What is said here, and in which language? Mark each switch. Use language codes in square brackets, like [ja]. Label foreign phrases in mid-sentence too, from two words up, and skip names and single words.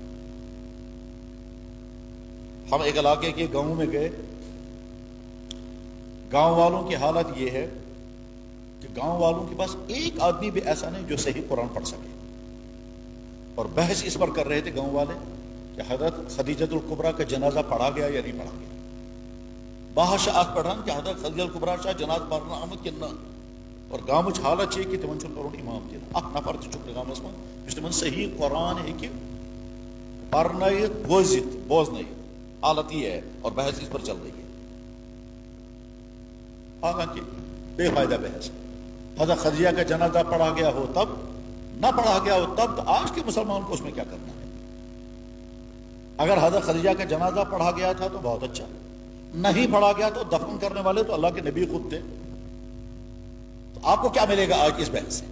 [ur] ہم ایک علاقے کے گاؤں میں گئے، گاؤں والوں کی حالت یہ ہے کہ گاؤں والوں کے پاس ایک آدمی بھی ایسا نہیں جو صحیح قرآن پڑھ سکے، اور بحث اس پر کر رہے تھے گاؤں والے کہ حضرت خدیجۃ الکبریٰ کا جنازہ پڑھا گیا یا نہیں پڑھا گیا۔ [ks] باہر شاہ پڑھان کہ حضرت خدیجۃ الکبریٰ شاہ جناز پڑھنا آمد کننا، اور گامچ حالت چھ کہ تمن چھ کرون امام دین اخ نفر چھ گامس من یس تمن صحیح قرآن ہیکہ پرنائت بوزنائت، [ur] حالت یہ ہے اور بحث اس پر چل رہی ہے۔ حالانکہ بے فائدہ بحث، حضرت خدیجہ کا جنازہ پڑھا گیا ہو تب، نہ پڑھا گیا ہو تب، تو آج کے مسلمان کو اس میں کیا کرنا ہے؟ اگر حضرت خدیجہ کا جنازہ پڑھا گیا تھا تو بہت اچھا، نہیں پڑھا گیا تو دفن کرنے والے تو اللہ کے نبی خود تھے، تو آپ کو کیا ملے گا آج اس بحث سے؟